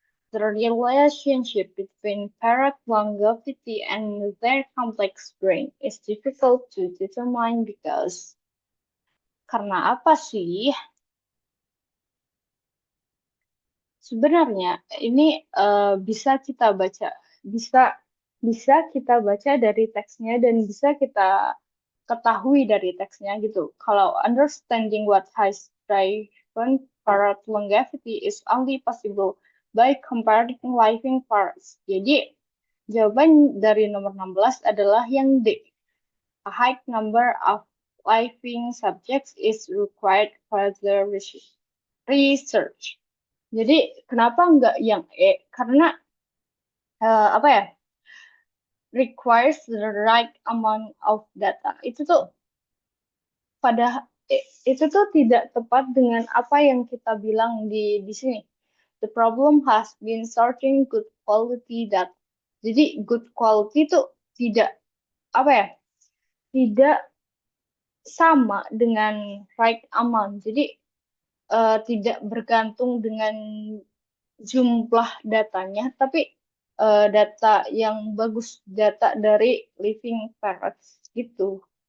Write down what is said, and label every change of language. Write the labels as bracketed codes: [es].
[en] The relationship between parrot longevity and their complex brain is difficult to determine because [id] karena apa sih? Sebenarnya ini bisa kita baca, bisa bisa kita baca dari teksnya dan bisa kita ketahui dari teksnya gitu. Kalau [en] understanding what has driven parrot longevity is only possible by comparing living parrots. [id] Jadi jawaban dari nomor 16 adalah yang D. [en] A high number of living subjects is required for the research. [id] Jadi kenapa enggak yang E? Karena apa ya? [en] Requires the right amount of data. [id] Itu tuh itu tuh tidak tepat dengan apa yang kita bilang di sini. [en] The problem has been sorting good quality data. [id] Jadi [en] good quality [id] itu tidak apa ya? Tidak sama dengan [en] right amount. [id] Jadi tidak bergantung dengan jumlah datanya, tapi data yang bagus, data dari living parrots gitu.